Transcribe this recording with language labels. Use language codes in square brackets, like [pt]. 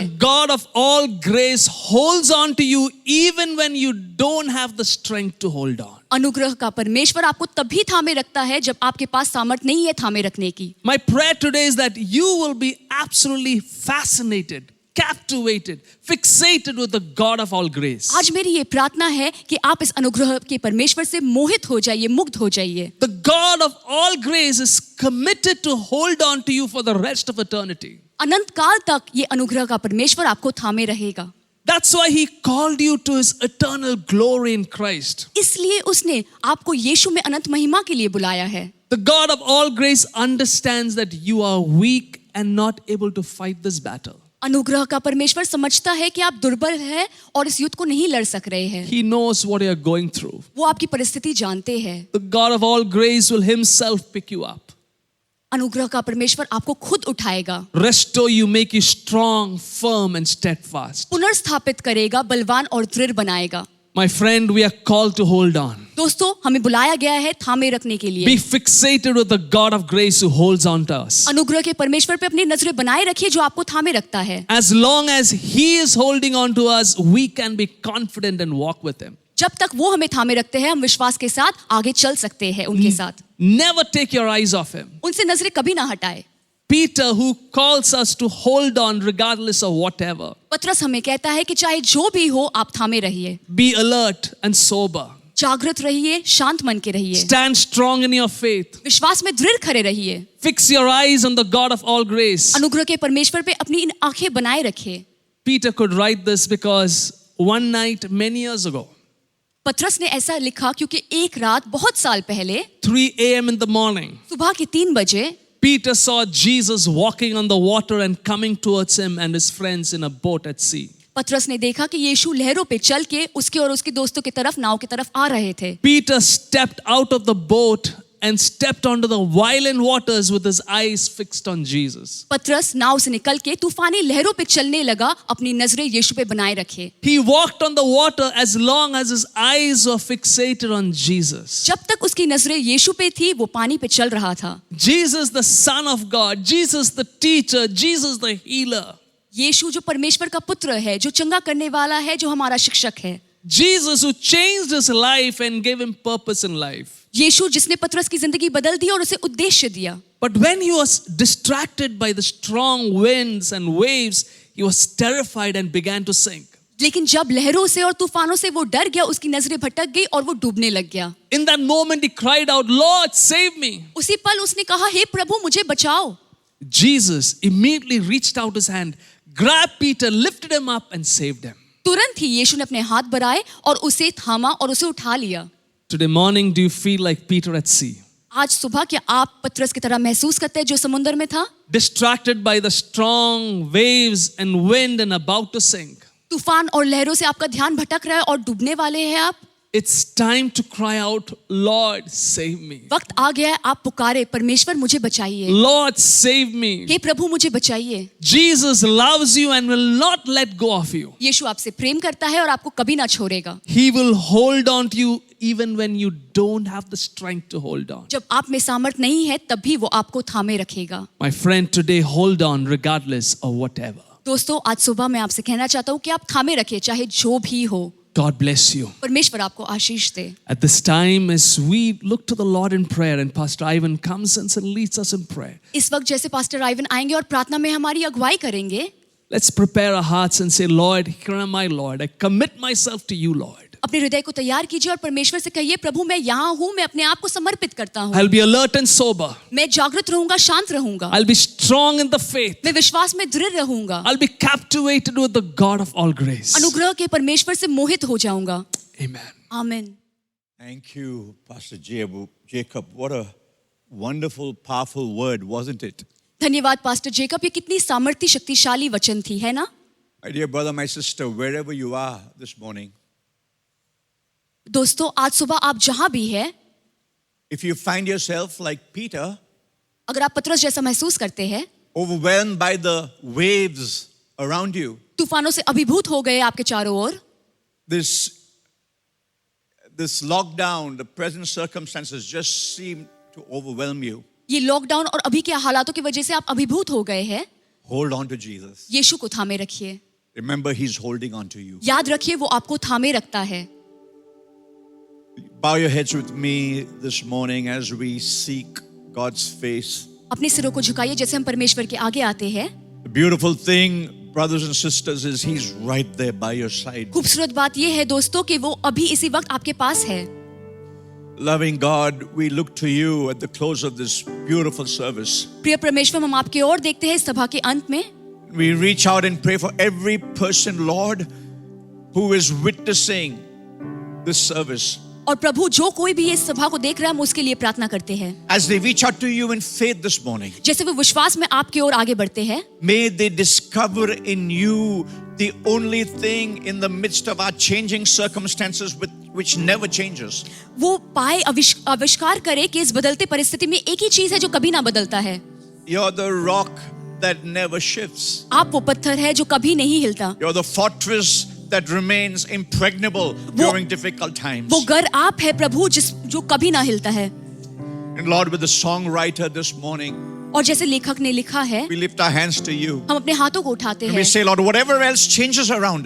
[en] The God of all grace holds on to you even when you don't have the strength to hold on. [hi] अनुग्रह का परमेश्वर आपको तभी थामे रखता है जब आपके पास सामर्थ्य नहीं है थामे रखने की. [en] My prayer today is that you will be absolutely fascinated, captivated, fixated with the God of all grace. [hi] आज मेरी ये प्रार्थना है कि आप इस अनुग्रह के परमेश्वर से मोहित हो जाइए, मुग्ध हो जाइए. [en] The God of all grace is committed to hold on to you for the rest of eternity. [hi] अनंत काल तक ये अनुग्रह का परमेश्वर आपको थामे रहेगा. [en] That's why he called you to his eternal glory in Christ. [hi] इसलिए उसने आपको यीशु में अनंत महिमा के लिए बुलाया है. [en] The God of all grace understands that you are weak and not able to fight this battle. [hi] अनुग्रह का परमेश्वर समझता है कि आप दुर्बल हैं और इस युद्ध को नहीं लड़ सक रहे हैं. [en] He knows what you are going through. [hi] वो आपकी परिस्थिति जानते हैं. [en] The God of all grace will himself pick you up. [hi] अनुग्रह का परमेश्वर आपको खुद उठाएगा, [en] restore you, make you strong, firm, and steadfast. [hi] पुनर्स्थापित करेगा, बलवान और दृढ़ बनाएगा। [en] My friend, we are called to hold on. [hi] दोस्तों, हमें बुलाया गया है थामे रखने के लिए। [en] Be fixated with the God of grace who holds on to us. [hi] अनुग्रह के परमेश्वर पे अपनी नजरें बनाए रखिए जो आपको थामे रखता है। [en] As long as He is holding on to us, we can be confident and walk with Him. [hi] जब तक वो हमें थामे रखते हैं, हम विश्वास के साथ आगे चल सकते हैं उनके साथ। [en] Never take your eyes off Him. [hi] उनसे नजरें कभी ना हटाए। [en] Peter, who calls us to hold on regardless of whatever. [hi] पतरस हमें कहता है कि चाहे जो भी हो, आप थामे रहिए, [en] Be alert and sober. [hi] जागृत रहिए, शांत मन के रहिए, [en] Stand strong in your faith. [hi] विश्वास में दृढ़ खड़े रहिए। [en] Fix your eyes on the God of all grace. [hi] अनुग्रह के परमेश्वर पे अपनी इन आंखें बनाए रखिए। [en] Peter could write this because one night many years ago, [hi] पतरस ने ऐसा लिखा क्योंकि एक रात बहुत साल पहले [en] 3 a.m. in the morning, [hi] सुबह के 3 बजे [en] Peter saw Jesus walking on the water and coming towards him and his friends in a boat at sea. [hi] पतरस ने देखा कि यीशु लहरों पे चल के उसके और उसके दोस्तों की तरफ, नाव की तरफ आ रहे थे। [en] Peter stepped out of the boat and stepped onto the violent waters with his eyes fixed on Jesus. [hi] पतरस नाव से निकल के तूफानी लहरों पे चलने लगा, अपनी नजरें यीशु पे बनाए रखे। [en] He walked on the water as long as his eyes were fixated on Jesus. [hi] जब तक उसकी नजरें यीशु पे थी, वो पानी पे चल रहा था। [en] Jesus, the Son of God, Jesus, the teacher, Jesus, the healer. [hi] यीशु जो परमेश्वर का पुत्र है, जो चंगा करने वाला है, जो हमारा शिक्षक है। [en] Jesus, who changed his life and gave him purpose in life. [hi] यीशु जिसने पतरस की जिंदगी बदल दी और उसे उद्देश्य दिया। [en] But when he was distracted by the strong winds and waves, he was terrified and began to sink. [hi] लेकिन जब लहरों से और तूफानों से वो डर गया, उसकी नजरें भटक गई और वो डूबने लग गया। [en] In that moment he cried out, Lord, save me. [hi] उसी पल उसने कहा, हे प्रभु मुझे बचाओ। [en] Jesus immediately reached out his hand, grabbed Peter, lifted him up and saved him. [hi] तुरंत ही यीशु ने अपने हाथ बढ़ाए और उसे थामा और उसे उठा लिया। [en] Today morning, do you feel like Peter at sea? [hi] आज सुबह क्या आप पतरस की तरह महसूस करते हैं जो समुद्र में था? [en] Distracted by the strong waves and wind and about to sink. [hi] तूफान और लहरों से आपका ध्यान भटक रहा है और डूबने वाले हैं आप। [en] It's time to cry out, Lord, save me. [hi] वक्त आ गया है, आप पुकारे, परमेश्वर मुझे बचाइए, [en] Lord, save me. [hi] हे प्रभु मुझे बचाइए। [en] Jesus loves you and will not let go of you. [hi] यीशु आपसे प्रेम करता है और आपको कभी ना छोड़ेगा। [en] He will hold on to you even when you don't have the strength to hold on. [hi] जब आप में सामर्थ नहीं है, तब भी वो आपको थामे रखेगा। [en] My friend, today hold on regardless of whatever. [hi] दोस्तों, आज सुबह मैं आपसे कहना चाहता हूँ कि आप थामे रखें, चाहे जो भी हो। [en] God bless you. [hi] परमेश्वर आपको आशीष दे। [en] At this time, as we look to the Lord in prayer, and Pastor Ivan comes and leads us in prayer, [hi] इस वक्त जैसे पास्टर आइवन आएंगे और प्रार्थना में हमारी अगुवाई करेंगे, [en] let's prepare our hearts and say, Lord, here am I, Lord. I commit myself to you, Lord. [hi] अपने हृदय को तैयार कीजिए और परमेश्वर से कहिए, प्रभु मैं यहाँ हूँ, मैं अपने आप को समर्पित करता हूँ। [en] I'll be alert and sober. [hi] मैं जागृत रहूंगा, शांत रहूंगा, [en] I'll be strong in the faith. [hi] मैं विश्वास में दृढ़ रहूंगा, [en] I'll be captivated with the God of all grace. [hi] अनुग्रह के परमेश्वर से मोहित हो जाऊंगा। [en] Amen. [hi] आमीन। [en] Thank you, Pastor Jacob. What a wonderful, powerful word, wasn't it? [hi] धन्यवाद पास्टर जेकब, ये कितनी सामर्थ्य शक्तिशाली वचन थी, है ना? [en] My dear brother, my sister, wherever you are this morning, [hi] दोस्तों, आज सुबह आप जहां भी हैं, [en] if you find yourself like Peter, [hi] अगर आप पतरस जैसा महसूस करते हैं, [en] overwhelmed by the waves around you, [hi] तूफानों से अभिभूत हो गए आपके चारों ओर, [en] this lockdown, the present circumstances just seem to overwhelm you, [hi] ये लॉकडाउन और अभी के हालातों की वजह से आप अभिभूत हो गए हैं, [en] hold on to Jesus. [hi] यीशु को थामे रखिए। [en] Remember, He's holding on to you. [hi] याद रखिए, वो आपको थामे रखता है। [en] Bow your heads with me this morning as we seek God's face. [hi] अपने सिरों को झुकाइए जैसे हम परमेश्वर के आगे आते हैं। [en] The beautiful thing, brothers and sisters, is He's right there by your side. [hi] खूबसूरत बात यह है दोस्तों कि वो अभी इसी वक्त आपके पास है। [en] Loving God, we look to you at the close of this beautiful service. [hi] प्रिय परमेश्वर, हम आपकी ओर देखते हैं इस सभा के अंत में। [en] We reach out and pray for every person, Lord, who is witnessing this service. [hi] और प्रभु, जो कोई भी इस सभा को देख रहा है, हम उसके लिए प्रार्थना करते हैं। [en] As they reach out to you in faith this morning, [hi] जैसे वो विश्वास में आपकी ओर आगे बढ़ते हैं, [en] may they discover in you the only thing in the midst of our changing circumstances which never changes. [hi] वो पाए आविष्कार करे कि इस बदलते परिस्थिति में एक ही चीज है जो कभी ना बदलता है. [en] You're the rock that never shifts. [hi] आप वो पत्थर है जो कभी नहीं हिलता. [en] You're the fortress that remains impregnable during difficult times. [hi] वो घर आप है प्रभु जो कभी ना हिलता है. [en] And Lord, with the songwriter this morning, [hi] और जैसे लेखक ने लिखा है, [en] we lift our hands to you. [hi] हम अपने हाथों को उठाते [en] And [hi] हैं [en] we say, Lord, whatever else changes around